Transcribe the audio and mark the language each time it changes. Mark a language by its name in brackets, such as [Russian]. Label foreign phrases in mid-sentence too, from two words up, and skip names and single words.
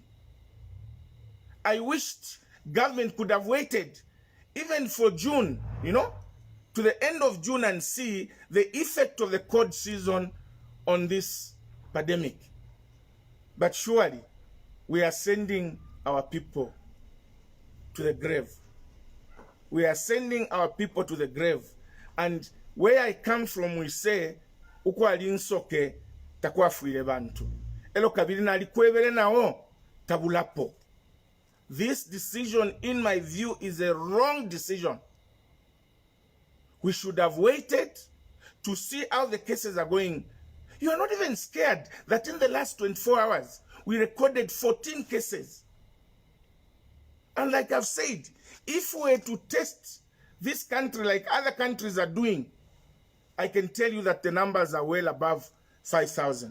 [English] I wished government could have waited even for June, to the end of June and see the effect of the cold season on this pandemic. But surely, we are sending our people to the grave. We are sending our people to the grave. And where I come from, we say, [Bemba] uko alinsoke takuwa fuile bantu. Elo kabili na alikwevele nao tabulapo. [English] This decision, in my view, is a wrong decision. We should have waited to see how the cases are going. You are not even scared that in the last 24 hours, we recorded 14 cases. And like I've said, if we were to test this country like other countries are doing, I can tell you that the numbers are well above 5,000.